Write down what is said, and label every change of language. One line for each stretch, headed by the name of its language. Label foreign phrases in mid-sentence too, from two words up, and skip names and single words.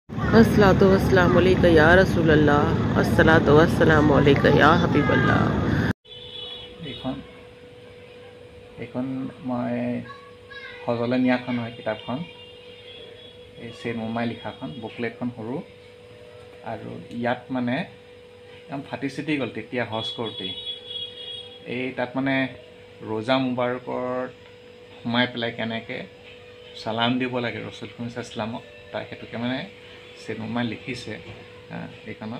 Arabic: الصلاة والسلام عليك يا رسول الله، الصلاة والسلام عليك يا حبيب الله.
Assamese: এইখন মই সজলে নিয়াখন হয় কিতাপখন। এই চেইন মোমাই লিখাখন বুকলেটখন সৰু আৰু ইয়াত মানে একদম ফাটি চিটি গ'ল তেতিয়া হজ কৰোঁতেই। এই তাত মানে ৰোজা মুবাৰকত সোমাই পেলাই কেনেকৈ চালাম দিব লাগে ৰচুল ইছলামক তাৰ সেইটোকে মানে চেইন মোমাই লিখিছে এইখনত।